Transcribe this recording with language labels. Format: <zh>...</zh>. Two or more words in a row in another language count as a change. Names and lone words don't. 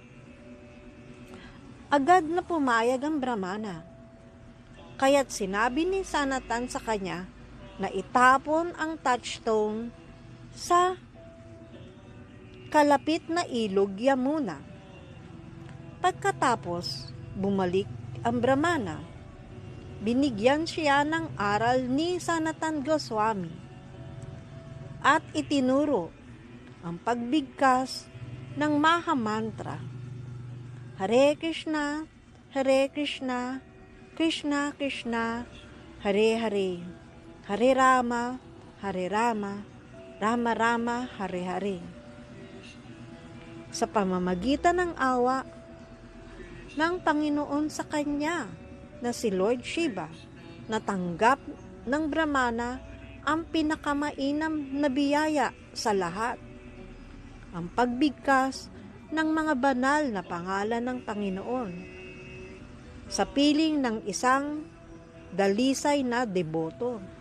<tl>Agad na pumayag ang Brahmana, kaya't sinabi ni Sanatan sa kanya na itapon ang touchstone sa kalapit na ilog Yamuna. Pagkatapos, bumalik ang Brahmana. Binigyan siya ng aral ni Sanatan Goswami at itinuro ang pagbigkas ng Maha Mantra,</tl> <sa>Hare Krishna, Krishna Krishna, Hare Hare, Hare Rama, Rama Rama, Hare Hare.</sa> <tl>Sa pamamagitan ng awa ng Panginoon sa kanya na si Lord Shiva, natanggap ng Brahmana ang pinakamainam na biyaya sa lahat, ang pagbigkas ng mga banal na pangalan ng Panginoon sa piling ng isang dalisay na deboto.</tl>